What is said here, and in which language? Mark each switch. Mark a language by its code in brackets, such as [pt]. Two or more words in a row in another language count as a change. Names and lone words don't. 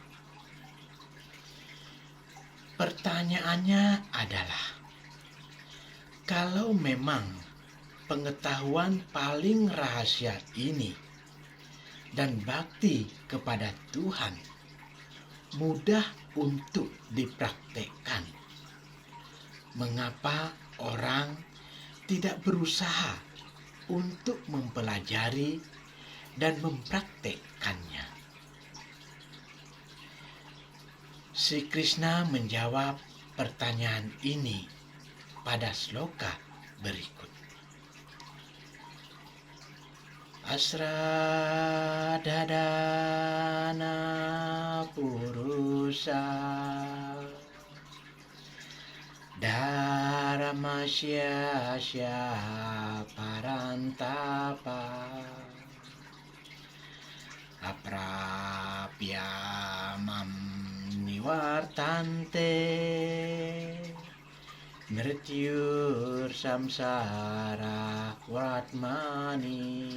[id] Pertanyaannya adalah, kalau memang pengetahuan paling rahasia ini dan bakti kepada Tuhan mudah untuk dipraktekkan, mengapa orang tidak berusaha untuk mempelajari dan mempraktekkannya? Sri Krishna menjawab pertanyaan ini pada sloka berikut. [sa] अश्रद्दधानाः पुरुषा धर्मस्यास्य परन्तप अप्राप्य मां निवर्तन्ते मृत्यु संसार वर्त्मनि.